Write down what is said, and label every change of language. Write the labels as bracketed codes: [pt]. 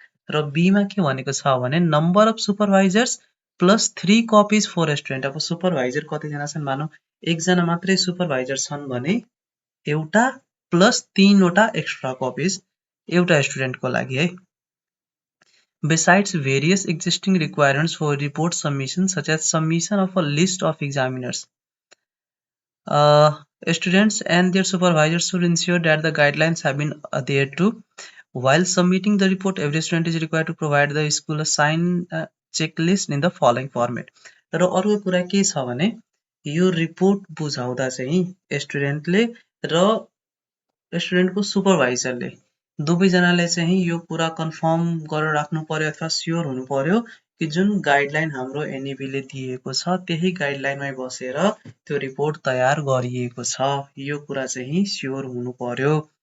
[ne] र बीमा के भनेको छ भने [en] Number of supervisors plus 3 copies for student. [ne] अब सुपरभाइजर कतिजना छन्, मानौ एकजना मात्रै सुपरभाइजर छन् भने एउटा प्लस 3 वटा एक्स्ट्रा कपिज एउटा स्टुडेन्टको लागि है। [en] Besides various existing requirements for report submission, such as submission of a list of examiners, students and their supervisors should ensure that the guidelines have been adhered to. While submitting the report, every student is required to provide the school a signed checklist in the following format. [ne] तर अर्को कुरा के छ भने यो report बुझाउँदा चाहिँ स्टुडेन्टले र स्टुडेन्टको सुपरभाइजरले दुवैजनाले चाहिँ यो कुरा कन्फर्म गरेर राख्नु पर्यो अथवा स्योर हुनु पर्यो कि जुन गाइडलाइन हाम्रो एनइबीले दिएको छ त्यही गाइडलाइनमै बसेर त्यो रिपोर्ट तयार गरिएको छ, यो कुरा चाहिँ स्योर हुनु पर्यो।